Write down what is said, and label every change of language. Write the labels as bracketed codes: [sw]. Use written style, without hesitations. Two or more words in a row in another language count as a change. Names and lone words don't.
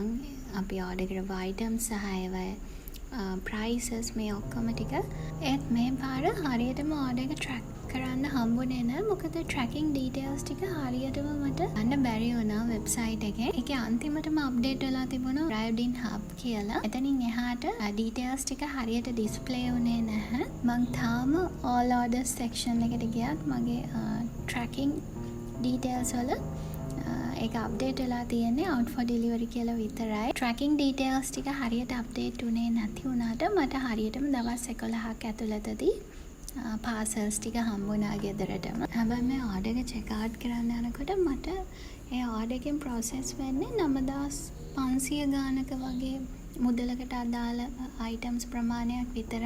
[si] අපි order කරපු items සහ ඒවා prices මේ ඔක්කොම ටික. ඒත් මේ පාර හරියටම order එක track කරන්න හම්බුනේ නැහැ. මොකද [en] tracking details [si] ටික හරියටම මට ගන්න බැරි වුණා website එකේ. ඒකේ අන්තිමටම update වෙලා තිබුණා [en] arrived in hub [si] කියලා. එතනින් එහාට details ටික හරියට display වුණේ නැහැ. මං තාම [en] all orders section [si] එකට ගියත් මගේ [en] tracking details [si] වල ඒක අප්ඩේට් වෙලා තියෙන්නේ [en] out for delivery [si] කියලා විතරයි. [en] tracking details [si] ටික හරියට අප්ඩේට් උනේ නැති වුණාට මට හරියටම දවස් 11ක් ඇතුළතදී parcels ටික හම්බුණා ගෙදරටම. හැබැයි මේ order එක [en] check out [si] කරන්න යනකොට මට ඒ order එකෙන් process වෙන්නේ 9500 ගානක වගේ මුදලකට අදාළ items ප්‍රමාණයක් විතරයි.